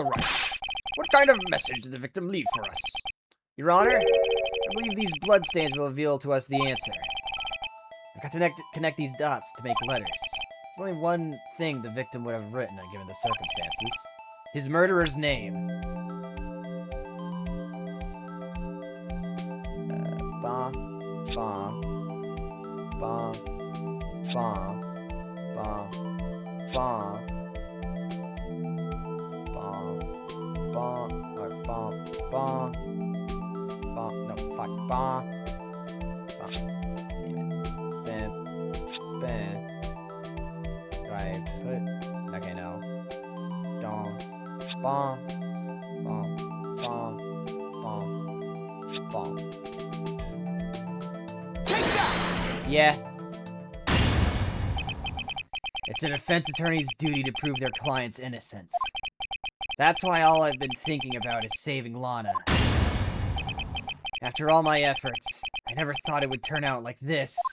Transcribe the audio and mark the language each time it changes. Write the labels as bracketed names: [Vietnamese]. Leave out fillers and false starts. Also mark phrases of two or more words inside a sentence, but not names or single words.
[English] Wright, what kind of message did the victim leave for us? Your Honor, I believe these bloodstains will reveal to us the answer. I've got to connect these dots to make letters. There's only one thing the victim would have written given the circumstances. His murderer's name. Ba, ba, ba, ba, ba, ba, no, fuck, ba, right, put, okay, no, dong, ba, ba, ba, ba, ba. Take that! Yeah. It's a defense attorney's duty to prove their client's innocence. That's why all I've been thinking about is saving Lana. After all my efforts, I never thought it would turn out like this.